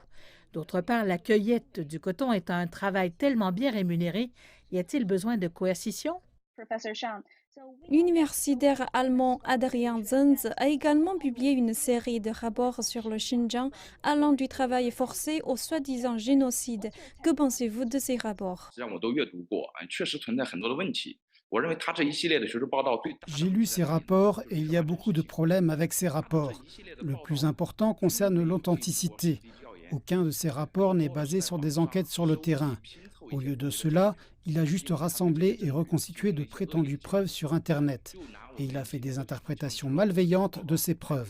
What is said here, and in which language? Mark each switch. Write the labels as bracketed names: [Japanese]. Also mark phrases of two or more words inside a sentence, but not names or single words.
[French] D'autre part, la cueillette du coton est un travail tellement bien rémunéré, y a-t-il besoin de coercition? L'universitaire allemand Adrian Zenz a également publié une série de rapports sur le Xinjiang allant du travail forcé au soi-disant génocide. Que pensez-vous de ces rapports? [Chinese] 实际上我都阅读过，确实存在很多的问题。我认为他这一系列的学术报道对 [French] J'ai lu ces rapports et il y a beaucoup de problèmes avec ces rapports. Le plus important concerne l'authenticité. Aucun de ces rapports n'est basé sur des enquêtes sur le terrain. Au lieu de cela, il a juste rassemblé et reconstitué de prétendues preuves sur Internet. Et il a fait des interprétations malveillantes de ces preuves.